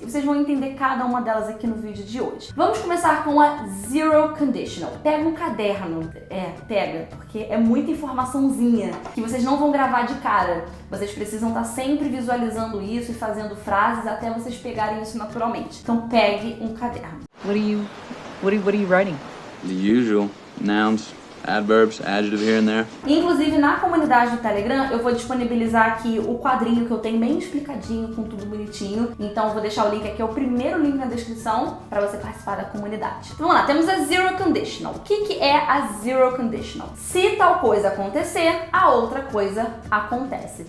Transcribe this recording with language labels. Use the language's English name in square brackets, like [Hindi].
[Portuguese] E vocês vão entender cada uma delas aqui no vídeo de hoje. Vamos começar com a zero conditional. Pega um caderno, pega, porque é muita informaçãozinha que vocês não vão gravar de cara. Vocês precisam estar sempre visualizando isso e fazendo frases até vocês pegarem isso naturalmente. Então pegue um caderno. [English] What are you writing? The usual. Nouns, adverbs, adjective here and there. [Portuguese] Inclusive, na comunidade do Telegram, eu vou disponibilizar aqui o quadrinho que eu tenho bem explicadinho, com tudo bonitinho. Então, eu vou deixar o link aqui, é o primeiro link na descrição, para você participar da comunidade. Então, vamos lá, temos a zero conditional. O que é a zero conditional? Se tal coisa acontecer, a outra coisa acontece.